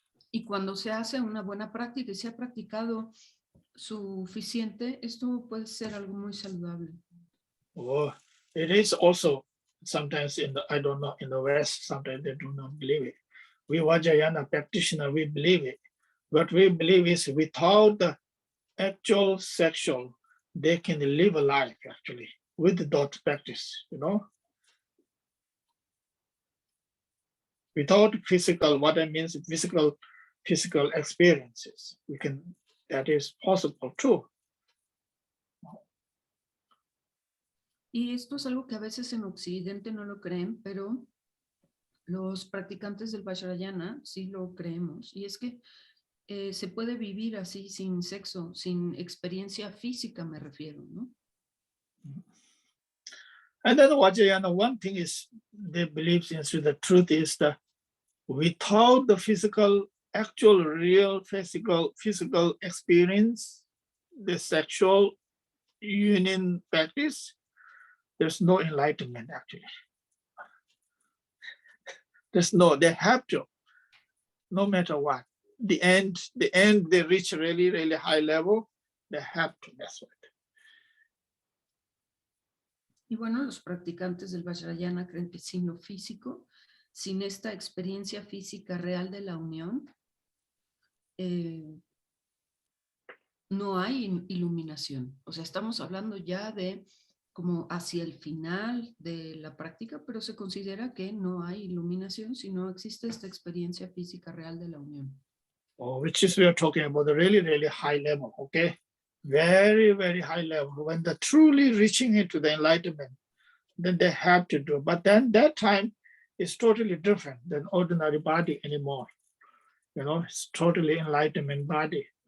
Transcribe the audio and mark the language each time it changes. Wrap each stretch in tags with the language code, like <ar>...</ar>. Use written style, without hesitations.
<es>Y cuando se hace una buena práctica y se ha practicado suficiente, esto puede ser algo muy saludable.</es> <en>Oh, it is also sometimes I don't know, in the West, sometimes they do not believe it. We Vajrayana practitioner, we believe it. What we believe is without the actual sexual, they can live a life actually with the dot practice, Without physical, what I mean is physical experiences. That is possible too.</en> <es>Y esto es algo que a veces en Occidente no lo creen, pero los practicantes del Vajrayana sí lo creemos. Y es que se puede vivir así sin sexo, sin experiencia física me refiero, ¿no?</es> <en>And then Vajrayana, one thing is they believe in, so the truth is that without the actual real physical experience, the sexual union practice, there's no enlightenment actually. They have to, no matter what. The end, they reach really, really high level, they have to, that's what.</en> <es>Y bueno, los practicantes del Vajrayana creen que sin lo físico, sin esta experiencia física real de la unión, no hay iluminación. O sea, estamos hablando ya de como hacia el final de la práctica, pero se considera que no hay iluminación si no existe esta experiencia física real de la unión.</es> <en>Which is we are talking about the really, really high level, okay? Very, very high level. When they're truly reaching into the enlightenment, then they have to do. But then that time is totally different than ordinary body anymore. It's totally enlightenment body.</en>